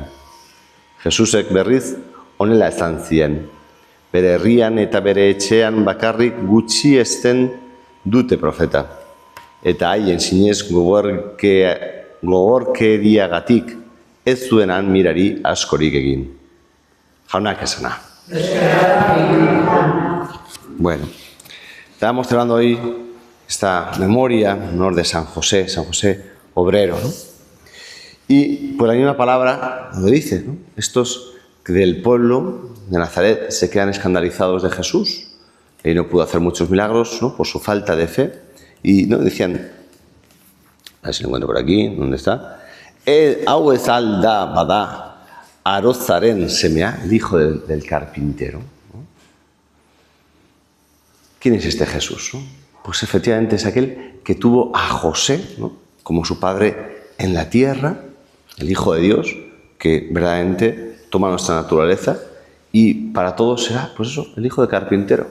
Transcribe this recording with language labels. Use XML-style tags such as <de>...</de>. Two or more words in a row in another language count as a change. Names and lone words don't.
<eu>Jesusek berriz honela esan zien, bere herrian eta bere etxean bakarrik gutxiesten dute profeta, eta haien sinez gogorkeriagatik ez zuenan mirari askorik egin. Jaunak esana.</eu> <es>Bueno, estábamos celebrando hoy esta memoria en honor de San José Obrero, ¿no? Y por la misma palabra lo dice, ¿no? Estos del pueblo de Nazaret se quedan escandalizados de Jesús. Él no pudo hacer muchos milagros, ¿no? Por su falta de fe. Y ¿no? Decían, a ver si lo encuentro por aquí, ¿dónde está?</es> <eu>Hau ez alda bada arotzaren semea,</eu> <es>el hijo del carpintero, ¿no? ¿Quién es este Jesús, no? Pues efectivamente es aquel que tuvo a José, ¿no? Como su padre en la tierra, el Hijo de Dios, que verdaderamente toma nuestra naturaleza y para todos será, pues eso, el hijo de carpintero.</es>